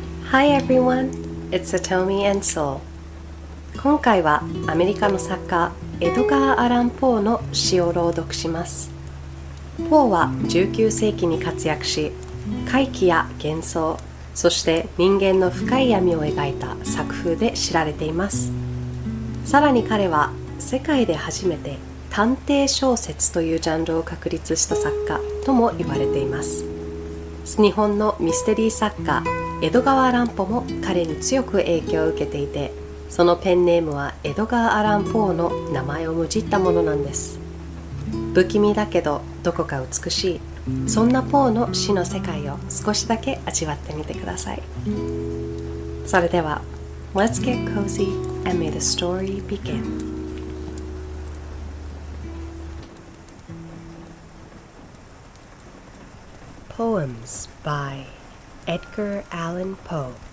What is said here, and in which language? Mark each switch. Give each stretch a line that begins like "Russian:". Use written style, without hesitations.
English: Hi everyone, it's Satomi and Soul.
Japanese: 今回はアメリカの作家エドガー・アラン・ポーの詩を朗読します。ポーは19世紀に活躍し、怪奇や幻想、そして人間の深い闇を描いた作風で知られています。さらに彼は世界で初めて探偵小説というジャンルを確立した作家とも言われています。日本のミステリー作家エドガー・アラン・ポも彼に強く影響を受けていて、そのペンネームはエドガー・アラン・ポーの名前をもじったものなんです。不気味だけどどこか美しい、そんなポーの詩の世界を少しだけ味わってみてください。それでは
English: Let's get cozy and may the story begin. Poems by Edgar Allan Poe.